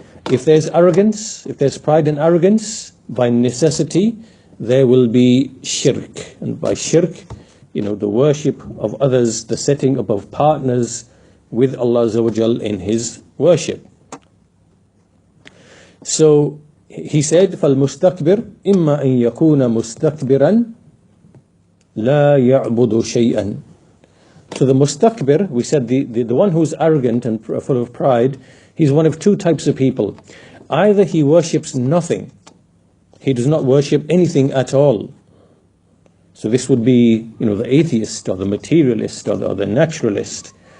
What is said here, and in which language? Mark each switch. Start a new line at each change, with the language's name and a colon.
English: If there's arrogance, if there's pride and arrogance, by necessity there will be shirk. And by shirk, the worship of others, the setting up of partners with Allah Azza wa Jal in His worship. So he said,
Arabic: فَالْمُسْتَكْبِرْ إِمَّا أَن يَكُونَ مُسْتَكْبِرًا لَا يَعْبُدُ شَيْئًا.
English: So the mustakbir, we said the one who's arrogant and full of pride, he's one of two types of people. Either he worships nothing, he does not worship anything at all. So this would be, the atheist or the materialist or the naturalist.